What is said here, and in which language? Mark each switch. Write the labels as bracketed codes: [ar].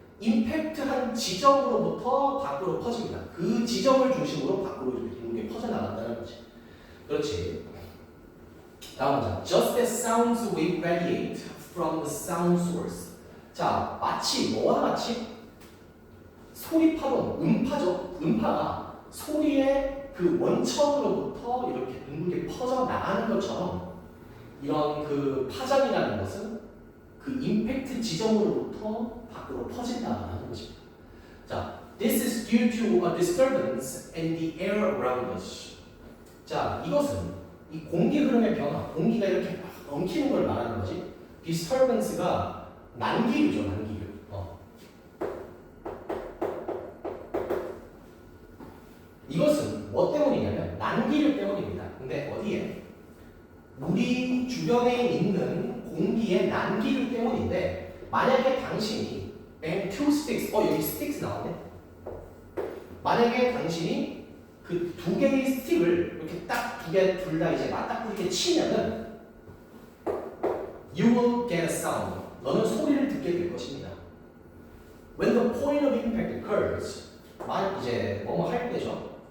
[ko] 임팩트한 지점으로부터 밖으로 퍼집니다. 그 지점을 중심으로 밖으로 이렇게 퍼져나간다는 거지. 그렇지. 다음 문장. [en] Just as sounds wave radiate from the sound source. [ko] 자, 마치 뭐와 같이? 소리 파동, 음파죠. 음파가 소리의 그 원천으로부터 이렇게 둥글게 퍼져나가는 것처럼 이런 그 파장이라는 것은 그 임팩트 지점으로부터 밖으로 퍼진다는 것입니다. [en] 자, this is due to a disturbance in the air around us. [ko] 자, 이것은 이 공기 흐름의 변화, 공기가 이렇게 막 엉키는 걸 말하는 거지. disturbance가 난기류죠, 난기류. 이것은 뭐 때문이냐면 난기류 때문입니다. 근데 어디에? 우리 주변에 있는 공기의 난기류 때문인데 만약에 당신이 [en] two sticks, [ko] 여기 sticks 나오네. 만약에 당신이 그 두 개의 스틱을 이렇게 딱 둘 다 이제 맞닥뜨리게 치면은 [en] you will get a sound. [ko] 너는 소리를 듣게 될 것입니다. [en] When the point of impact occurs, [ko] 이제 뭐뭐 할 때죠.